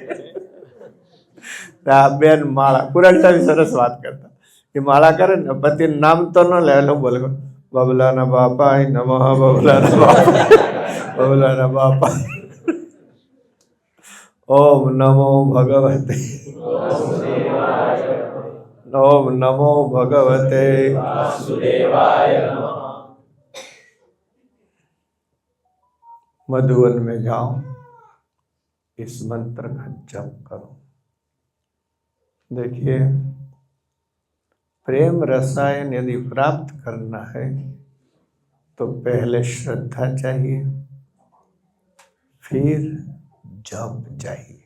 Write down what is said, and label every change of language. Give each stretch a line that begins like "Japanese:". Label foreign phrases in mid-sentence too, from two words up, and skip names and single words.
Gujarati: આ બેન માળા, પુરાણી સ્વામી સરસ વાત કરતા કે માળા કરે ને પતિનું નામ તો ન લે, એટલે બોલે બબલાના બાપાય નમઃ, બબલાના બાપા, બબલાના બાપા।
Sanskrit: ઓમ નમો ભગવતે, ओम नमो भगवते वासुदेवाय नमः।
Hindi: मधुवन में जाओ, इस मंत्र का जप करो। देखिए, प्रेम रसायन यदि प्राप्त करना है तो पहले श्रद्धा चाहिए, फिर जप चाहिए।